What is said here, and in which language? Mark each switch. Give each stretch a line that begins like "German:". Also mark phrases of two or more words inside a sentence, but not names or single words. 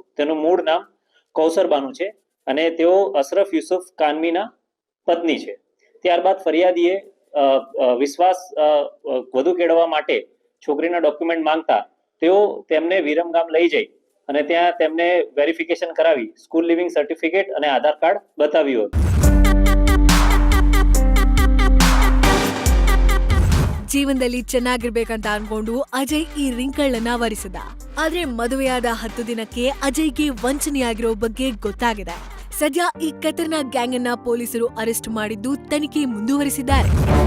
Gujarati: તેનું મૂળ નામ કૌસર બાનુ છે અને તેઓ અશરફ યુસુફ કાનવીના પત્ની છે. ત્યારબાદ ફરિયાદીએ વિશ્વાસ વધુ કેળવવા માટે છોકરીના ડોક્યુમેન્ટ માંગતા તેઓ તેમને વિરમગામ લઈ જઈ અને ત્યાં તેમને વેરિફિકેશન કરાવી
English: school leaving certificate
Gujarati: અને આધાર કાર્ડ બતાવ્યું હતું.
Kannada: ಜೀವನದಲ್ಲಿ ಚೆನ್ನಾಗಿರ್ಬೇಕಂತ ಅನ್ಕೊಂಡು ಅಜಯ್ ಈ ರಿಂಕಲ್ ಅನ್ನ ವರಿಸಿದ. ಆದ್ರೆ ಮದುವೆಯಾದ 10 ದಿನಕ್ಕೆ ಅಜಯ್ಗೆ ವಂಚನೆಯಾಗಿರೋ ಬಗ್ಗೆ ಗೊತ್ತಾಗಿದೆ. ಸದ್ಯ ಈ ಖತರ್ನಾಕ್ ಗ್ಯಾಂಗ್ ಅನ್ನ ಪೊಲೀಸರು ಅರೆಸ್ಟ್ ಮಾಡಿದ್ದು ತನಿಖೆ ಮುಂದುವರಿಸಿದ್ದಾರೆ.